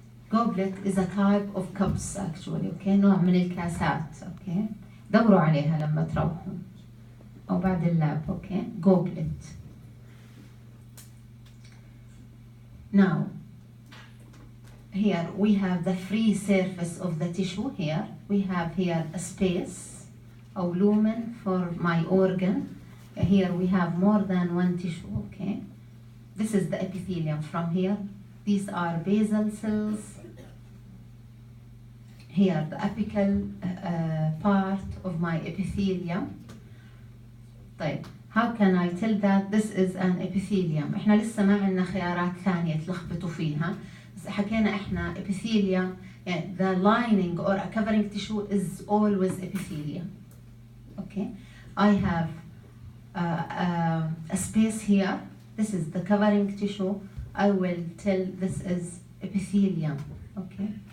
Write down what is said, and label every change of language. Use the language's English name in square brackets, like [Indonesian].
[English] Goblet is a type of cups actually, okay, [Arabic] نوع من الكاسات, [English] okay. [Arabic] دوروا عليها لما تروحوا أو بعد اللاب, okay, goblet. [English] Now, here we have the free surface of the tissue here. We have here a space or lumen for my organ. Here we have more than one tissue, okay? This is the epithelium from here. These are basal cells. Here the apical part of my epithelium. طيب, how can I tell that this is an epithelium? [Arabic] احنا لسه ما عندنا خيارات ثانية تلخبطوا فيها. حكينا احنا [English] epithelium, the lining or a covering tissue is always epithelium. Okay, I have a space here. This is the covering tissue. I will tell this is epithelium. Okay.